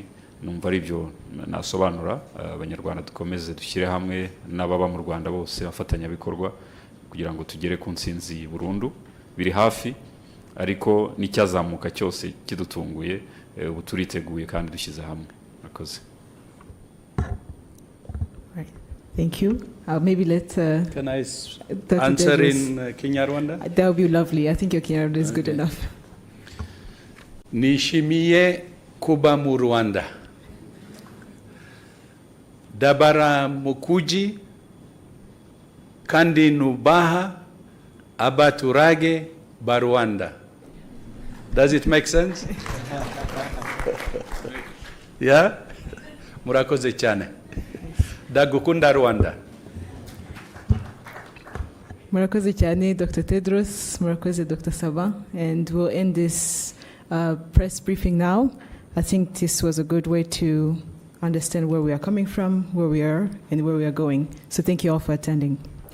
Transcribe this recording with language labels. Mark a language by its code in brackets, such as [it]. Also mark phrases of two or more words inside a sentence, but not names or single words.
[rw] Numva ari byo nasobanura. Abanyarwanda dukomeze dushyire hamwe n'ababa mu Rwanda bose bafatanyabikorwa kugira ngo tugere ku ntsinzi burundu. Biri hafi, ariko n'icyazamuka cyose kidutunguye ubu turiteguye kandi dushyize hamwe. Murakoze. [en] Right. Thank you. Maybe let Can I answer in Kinyarwanda? That would be lovely. I think your Kinyarwanda is good enough. [rw] Nishimiye kuba mu Rwanda. Dabara mukuji kandi nubaha abaturage ba Rwanda. [en] Does it make sense? Yeah? [rw] Murakoze cyane. Dagukunda Rwanda. Murakoze cyane, Dr. Tedros. Murakoze, Dr. Saban. [en] And we'll end this press briefing now. I think this was a good way to understand where we are coming from, where we are, and where we are going. So thank you all for attending.